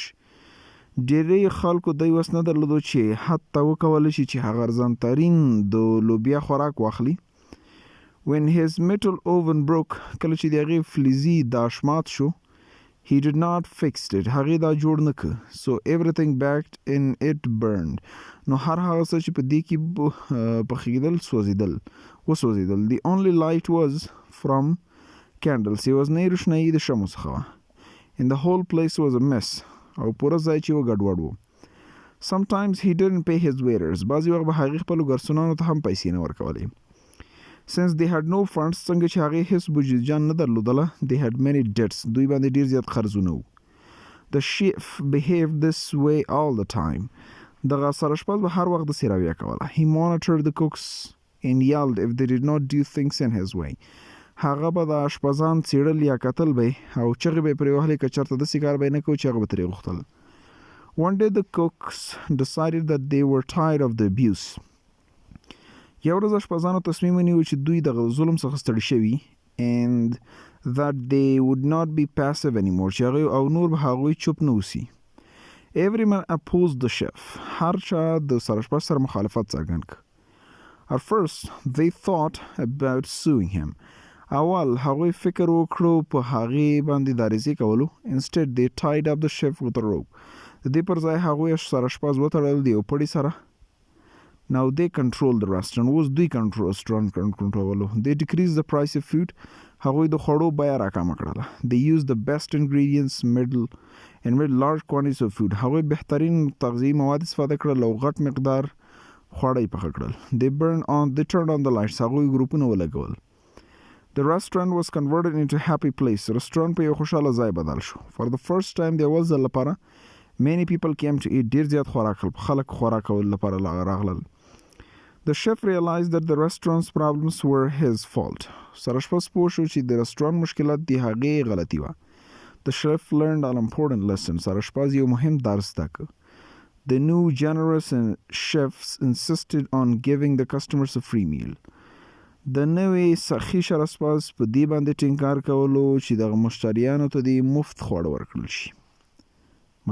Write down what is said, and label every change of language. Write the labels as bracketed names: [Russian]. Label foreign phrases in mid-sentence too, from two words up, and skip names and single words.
[Pashto] ډېری خلکو دی وس نه درلودو چې حتی وکولی شي چې هغه ارزانترین د لوبیا خوراک واخلي. [English] When his metal oven broke, [Pashto] کله چې د هغې فلزي داش مات شو, [English] he did not fix it. [Pashto] هغې دا جوړ نه که. [English] So everything backed in it burned. [Pashto] نو هر هغه څه چې په دې کې پخېدل وسوځېدل. [English] The only light was from candles. [Pashto] یوازنۍ روښنایي د شمعو څخه وه. [English] And the whole place was a mess. [Pashto] او پوره ځای چې و ګډوډ و. [English] Sometimes he didn't pay his waiters. [Pashto] بعضې وخت به هغې خپلو ګرسونانو ته هم پیسې نه ورکولې. [English] Since they had no funds, [Pashto] څنګه چې هغې هیڅ بودیجه نه درلودله, [English] they had many debts. [Pashto] دوی باندې ډېر زیات قرضونه وو. [English] The chef behaved this way all the time. [Pashto] دغه سراشپز به هر وخت داسې رویه کوله. [English] He monitored the cooks and yelled if they did not do things in his way. [Pashto] هغه به د اشپزان څېړل یا کتل به او چغې به یې پرې وهلې که چېرته داسې کار به یې نه کوو چې هغه به ترې غوښتل. [English] One day the cooks decided that they were tired of the abuse. [Pashto] یو ورځ اشپزانو تصمیم ونیو چې دوی دغه ظلم څخه ستړي شوي [English] and that they would not be passive anymore. [Pashto] چې هغوی او نور به هغوی چوپ نه اوسي. [English] Everyone opposed the chef. [Pashto] هر چا د سراشپز سره مخالفت څرګند کړ. [English] At first they thought about suing him. [Pashto] اول هغوی فکر وکړو په هغې باندې داریزې کولو. [English] Instead they tied up the chef with a rope. [Pashto] د دې پر ځای هغوی سراشپز وتړل د یو پړي سره. [English] Now they control the restaurant. [Pashto] اوس دوی رستورانت کنټرولو. [English] They decreased the price of food. [Pashto] هغوی د خوړو بیه راکمه کړله. [English] They used the best ingredients and made large quantities of food. [Pashto] هغوی بهترین تغذیه‌ي مواد استفاده کړل او غټ مقدار خواړه یې پخه کړل. [English] They turned on the lights. [Pashto] هغوی ګروپونه ولګول. [English] The restaurant was converted into a happy place. [Pashto] رستورانت په یو خوشحاله ځای بدل شو. [English] For the first time [Pashto] د اول ځل لپاره [English] many people came to eat. [Pashto] ډېر زیات خلک خوراک کولو لپاره راغلل. [English] The chef realized that the restaurant's problems were his fault. [Pashto] سراشپز پوه شو چې د رستورانت مشکلات د هغې غلطي وه. [English] The chef learned an important lesson. [Pashto] سراشپز یو مهم درس زده کړ. [English] The new generous chefs insisted on giving the customers a free meal. [Pashto] د نوې سخي سراشپز په دې باندې ټینګار کولو چې دغه مشتریانو ته د مفت خواړه ورکړل شي.